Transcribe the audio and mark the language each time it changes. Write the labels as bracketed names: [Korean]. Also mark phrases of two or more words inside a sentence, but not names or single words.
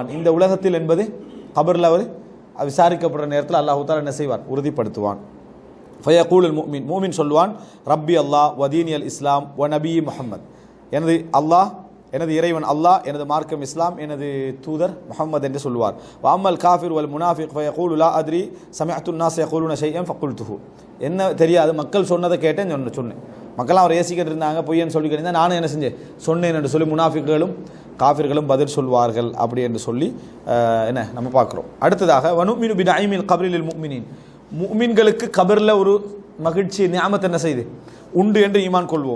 [Tamil] இந்த உலகத்தில் என்பது கபரில் அவர் விசாரிக்கப்படுற நேரத்தில் [Arabic] الله تعالى [Tamil] என்ன செய்வான் உறுதிப்படுத்துவான். [Arabic] فيقول المؤمن, [Tamil] மூமின் சொல்வான் [Arabic] ربي الله وديني الإسلام و نبي محمد, [Tamil] எனது அல்லாஹ் எனது இறைவன் அல்லாஹ், எனது மார்க்கம் இஸ்லாம், எனது தூதர் முஹம்மது என்று சொல்வார். [Arabic] وأما الكافر والمنافق فيقول لا أدري سمعت الناس يقولون شيئا فقلته, [Tamil] என்ன தெரியாது மக்கள் சொன்னதை கேட்டேன் சொன்னேன். மக்கள்லாம் அவர் ஏசிக்கிட்டு இருந்தாங்க, பொய்யன்னு சொல்லிக்கிட்டு இருந்தால் நானும் என்ன செஞ்சேன் சொன்னேன் என்று சொல்லி முனாஃபிக்குகளும் காஃபிர்களும் பதில் சொல்வார்கள் அப்படி என்று சொல்லி என்ன நம்ம பார்க்குறோம். அடுத்ததாக [Arabic] ونؤمن بنعيم القبر المؤمنين, [Tamil] முஃமின்களுக்கு கபரில் ஒரு மகிழ்ச்சி நியாமத் என்ன செய்து உண்டு என்று ஈமான் கொள்வோம்.